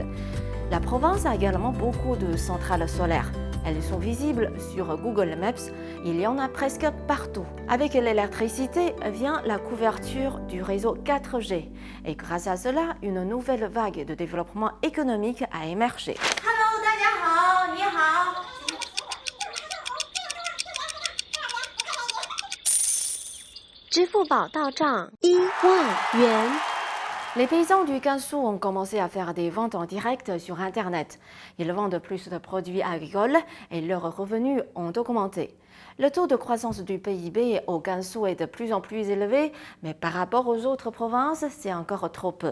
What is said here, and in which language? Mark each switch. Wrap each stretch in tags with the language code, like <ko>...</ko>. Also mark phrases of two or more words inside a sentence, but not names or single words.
<fr>La province a également beaucoup de centrales solaires. Elles sont visibles sur Google Maps, il y en a presque partout. Avec l'électricité vient la couverture du réseau 4G et grâce à cela, une nouvelle vague de développement économique a émergé.</fr> <zh>Hello， 大家好，你好。支付宝到账1万元。</zh> <fr>Les paysans du Gansu ont commencé à faire des ventes en direct sur Internet. Ils vendent plus de produits agricoles et leurs revenus ont augmenté. Le taux de croissance du PIB au Gansu est de plus en plus élevé, mais par rapport aux autres provinces, c'est encore trop peu.</fr>